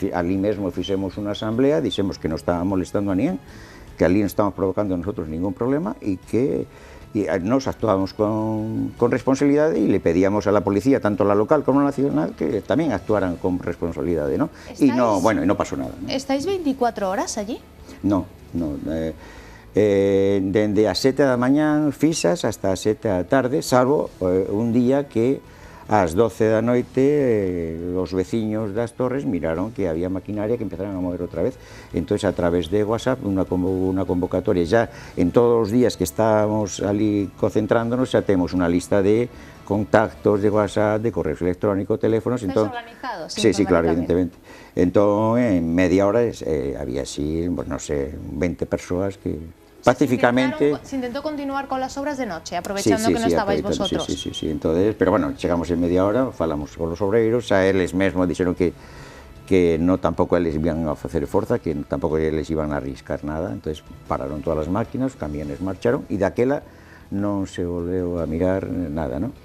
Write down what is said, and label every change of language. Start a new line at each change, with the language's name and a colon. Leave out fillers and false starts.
Galician: Allí mesmo fixemos unha asamblea, dixemos que non estaba molestando a ninguén,
Spanish: que allí non estamos provocando a nosotros ningún problema y que nos actuábamos con responsabilidad y le pedíamos a la policía, tanto la local como la nacional, que también actuaran con responsabilidad, ¿no? Y no pasó nada, ¿no? ¿Estáis 24 horas allí? No.
Galician: Dende as 7 da mañán fixas hasta as 7 da tarde, salvo un día que ás 12 da noite os veciños das torres miraron que había maquinaria que empezaron a mover outra vez. Entonces, a través de WhatsApp, unha convocatoria, ya en todos os días que estábamos ali concentrándonos, xa temos unha lista de contactos de WhatsApp, de correos electrónicos, teléfonos.
Spanish: ¿Estáis organizados? Sí, claro, evidentemente.
Galician: Entón, en media hora había así,
Spanish: pues, no sé,
Galician: 20 persoas que
Spanish: pacíficamente. Se intentó continuar con las obras de noche, aprovechando que no estabais vosotros. Sí. Entonces, pero bueno,
Galician: chegamos en media hora, falamos con los obreiros, a eles mesmos dixeron que no tampouco eles iban a facer forza, que tampouco eles iban a arriscar nada, entonces pararon todas as máquinas, os camiones marcharon e daquela non se volveu a mirar nada, ¿no?